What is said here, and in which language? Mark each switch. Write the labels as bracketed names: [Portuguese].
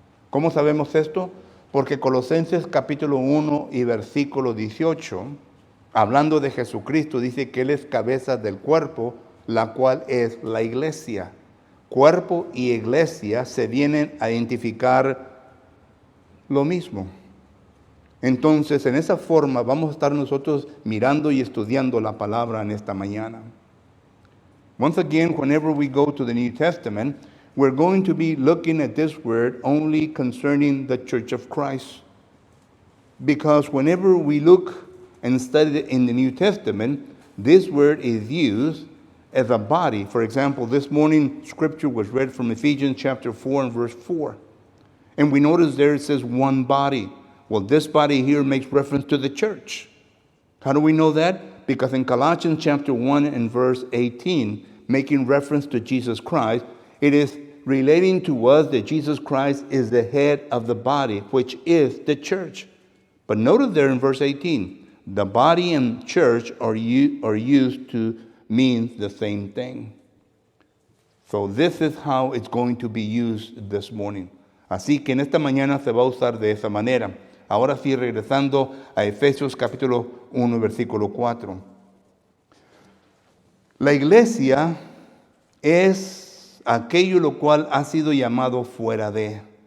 [Spanish] ¿Cómo sabemos esto? Porque Colosenses capítulo 1 y versículo 18, hablando de Jesucristo, dice que Él es cabeza del cuerpo, la cual es la iglesia. Cuerpo y iglesia se vienen a identificar lo mismo. Entonces, en esa forma vamos a estar nosotros mirando y estudiando la palabra en esta mañana. [English] Once again, whenever we go to the New Testament, we're going to be looking at this word only concerning the Church of Christ. Because whenever we look and study in the New Testament, this word is used as a body. For example, this morning scripture was read from Ephesians chapter 4 and verse 4. And we notice there it says one body. Well, this body here makes reference to the church. How do we know that? Because in Colossians chapter 1 and verse 18, making reference to Jesus Christ, it is relating to us that Jesus Christ is the head of the body, which is the church. But notice there in verse 18, the body and church are used to mean the same thing. So this is how it's going to be used this morning. [Spanish] Así que en esta mañana se va a usar de esa manera. Ahora sí, regresando a Efesios capítulo 1, versículo 4. La iglesia es aquello lo cual ha sido llamado fuera de.